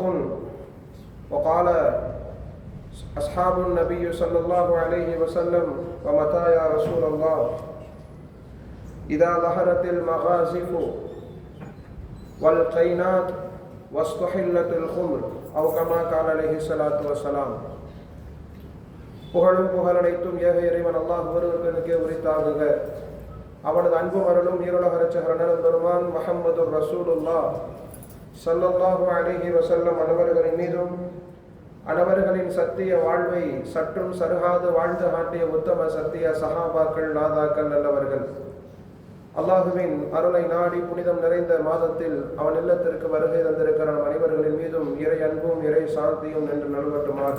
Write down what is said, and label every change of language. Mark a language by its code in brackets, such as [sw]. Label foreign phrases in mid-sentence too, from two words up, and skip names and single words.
[ar] وقال أصحاب النبي صلى الله عليه وسلم: ومتى يا رسول الله؟ إذا ظهرت المغازف والقينات واستحلت الخمر أو كما قال عليه الصلاة والسلام. [ta] புகழும் புகழனைத்தும் ஏக இறைவன் அல்லாஹ் ஒருவனுக்கே உரித்தாகுக. அவனது அன்பும் அருளும் ஈருலக இரட்சகர் பெருமான் முஹம்மது ரசூலுல்லாஹ் [ar] صلى الله عليه وسلم [ta] அனைவர்களின் மீதும் அனைவர்களின் சத்திய வாழ்வை சற்றும் சருகாது வாழ்ந்து காட்டிய உத்தம சத்திய சஹாபாக்கள் நாதாக்கள் நல்லவர்கள் அல்லாஹுவின் அருளை நாடி புனிதம் நிறைந்த மாதத்தில் அவன் இல்லத்திற்கு வருகை தந்திருக்கிற நம் அனைவர்களின் மீதும் இறை அன்பும் இறை சாந்தியும் என்று நல்வட்டுமாக.